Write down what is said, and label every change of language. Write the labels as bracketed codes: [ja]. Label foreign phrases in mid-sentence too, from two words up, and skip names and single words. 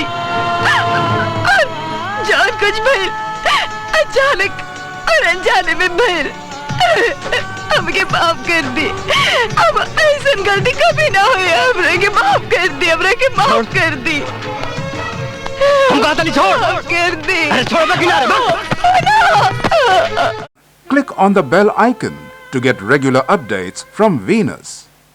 [bho] और जान कुछ भइल अचानक और अनजाने में भइल, हमके माफ कर दी। अब ऐसा गलती कभी ना हुई। हमरा के माफ कर दी, हमरा के माफ कर दी। हम कहा था छोड़ कर दी। अरे छोड़ बे किनारे। [en] Click on the bell icon to get regular updates from Venus.